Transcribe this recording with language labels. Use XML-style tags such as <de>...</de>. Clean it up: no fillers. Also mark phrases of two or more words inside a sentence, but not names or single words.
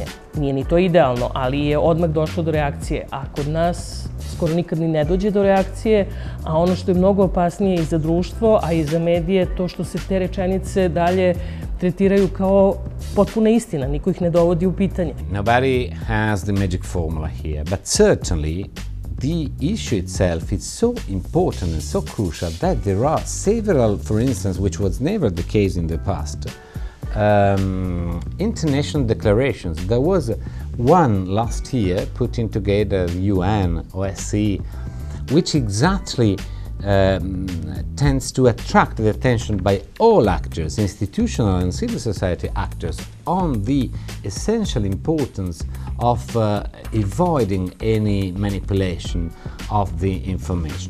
<sr>Nije ni to idealno, ali je odmah došlo do reakcije. A kod nas skoro nikad ni ne dođe do reakcije, a ono što je mnogo opasnije i za društvo, a i za medije, to što se te rečenice dalje tretiraju kao potpuna istina, niko ih ne dovodi u pitanje.</sr> <en>Nobody has the magic formula here, but certainly the issue itself is so important and so crucial that there are several, for instance, which was never the case in the past, international declarations. There was one last year putting together UN, OSCE, which exactly tends to attract the attention by all actors, institutional and civil society actors, on the essential importance of avoiding any manipulation of the information.</en>